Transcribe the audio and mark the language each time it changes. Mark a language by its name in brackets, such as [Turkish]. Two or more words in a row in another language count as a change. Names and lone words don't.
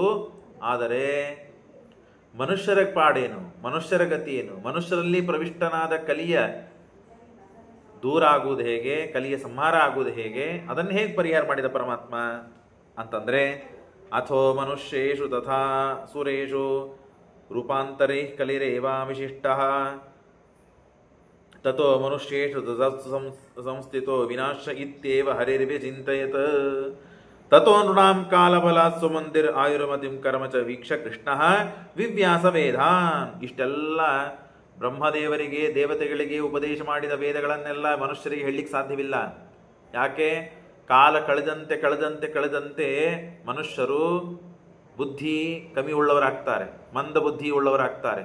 [Kannada] ಆದರೆ ಮನುಷ್ಯರ ಪಾಡೇನು? ಮನುಷ್ಯರ ಗತಿಯೇನು? ಮನುಷ್ಯರಲ್ಲಿ ಪ್ರವಿಷ್ಟನಾದ ಕಲಿಯ ದೂರ ಆಗುವುದು ಹೇಗೆ? ಕಲಿಯ ಸಂಹಾರ ಆಗುವುದು ಹೇಗೆ? ಅದನ್ನು ಹೇಗೆ ಪರಿಹಾರ ಮಾಡಿದ ಪರಮಾತ್ಮ ಅಂತಂದರೆ, [Sanskrit] ಅಥೋ ಮನುಷ್ಯೇಷು ತಥಾ ಸುರೇಷು ರೂಪಾಂತರೇ ಕಲಿರೇವಾ ವಿಶಿಷ್ಟ. ತಥೋ ಮನುಷ್ಯೇಷು ಸಂಸ್ಥಿತೋ ವಿನಾಶ ಇತ್ಯೇವ ಹರಿರ್ವ್ಯಚಿಂತಯತ್. ತಥೋ ನೃಣಾಂ ಕಾಲಬಲಾತ್ ಸುಮಂದಿರ್ ಆಯುರ್ಮತಿಂ ಕರ್ಮ ಚ ವೀಕ್ಷ ಕೃಷ್ಣ ವಿವ್ಯಾಸ ವೇದಾನ್. [Kannada] ಇಷ್ಟೆಲ್ಲ ಬ್ರಹ್ಮದೇವರಿಗೆ ದೇವತೆಗಳಿಗೆ ಉಪದೇಶ ಮಾಡಿದ ವೇದಗಳನ್ನೆಲ್ಲ ಮನುಷ್ಯರಿಗೆ ಹೇಳಲಿಕ್ಕೆ ಸಾಧ್ಯವಿಲ್ಲ. ಯಾಕೆ? ಕಾಲ ಕಳೆದಂತೆ ಕಳೆದಂತೆ ಕಳೆದಂತೆ ಮನುಷ್ಯರು ಬುದ್ಧಿ ಕಮ್ಮಿ ಉಳ್ಳವರಾಗ್ತಾರೆ, ಮಂದ ಬುದ್ಧಿ ಉಳ್ಳವರಾಗ್ತಾರೆ.